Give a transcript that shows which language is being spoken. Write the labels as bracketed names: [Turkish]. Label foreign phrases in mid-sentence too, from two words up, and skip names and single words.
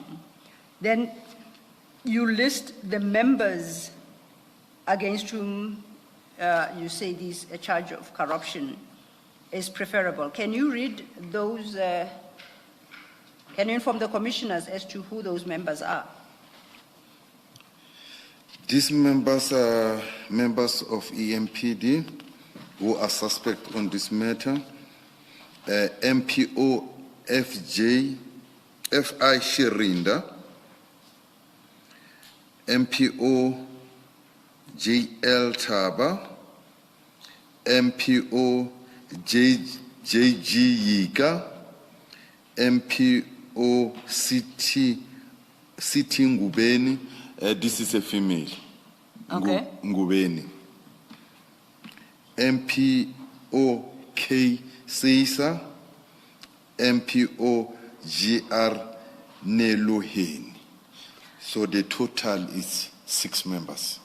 [English] Then you list the members against whom you say a charge of corruption is preferable. Can you read those Can you inform the commissioners as to who those members are? These members are members of EMPD who are suspect on this matter. MPO FI Shirinda, MPO JL Taba, MPO JG Yika, MPO CT Ngubeni. This is a female. Okay. Ngubeni. MPO K Seisa, MPO GR Neloheni. So the total is 6 members.